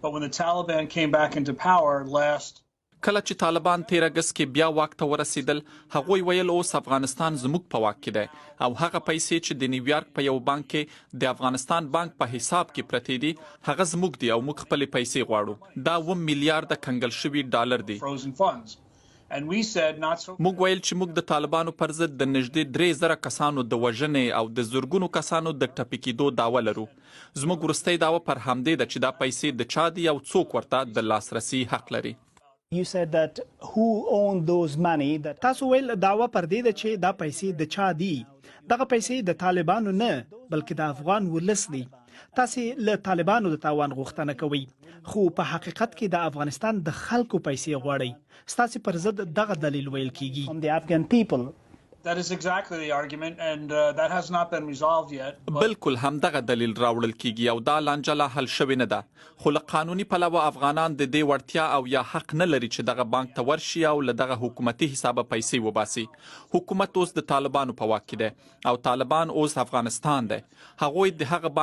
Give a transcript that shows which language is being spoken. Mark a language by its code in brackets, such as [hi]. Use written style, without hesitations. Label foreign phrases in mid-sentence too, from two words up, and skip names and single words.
[en] But when the Taliban came back into power last [ps] کله چې طالبان 13 اگست کې بیا واک ته ورسېدل هغوی ویل اوس افغانستان زموږ په واک کې دی او هغه پیسې چې د نیویارک په یو بانک کې د افغانستان بانک په حساب کې پرتې دي هغه زموږ دي او موږ خپلې پیسې غواړو دا 2 میلیارډ کنګل شوي ډالر دي موږ ویل چې موږ د طالبانو پر ضد د نږدې 3000 کسانو د وژنې او د زرګونو کسانو د ټپي کېدو دعوه لرو زموږ وروستۍ دعوه پر همدې ده چې دا پیسې د چا دي او څوک ورته د لاسرسي حق لري [en] You said that who owned those money that [ps] تاسو ویل دعوه پر دې ده چې دا پیسې د چا دي دغه پیسې د طالبانو نه بلکې د افغان ولس دي تاسو له طالبانو د تاوان غوښتنه کوي خو په حقیقت کې د افغانستان د خلکو پیسې غواړي ستاسو پر ضد دغه دلیل ویل کیږي [en] from the Afghan people That is exactly the argument and that has not been resolved yet. [ps] بالکل همدغه دلیل راوړل کیږي او دا لانجه لا حل شوې نه ده خو له قانوني پلوه افغانان د دې وړتیا او یا حق نه لري چې دغه بانک ته ورشي او له دغه حکومتي حسابه پیسې وباسي حکومت اوس د طالبانو په واک کې دی او طالبان اوس افغانستان دی هغوی د هغه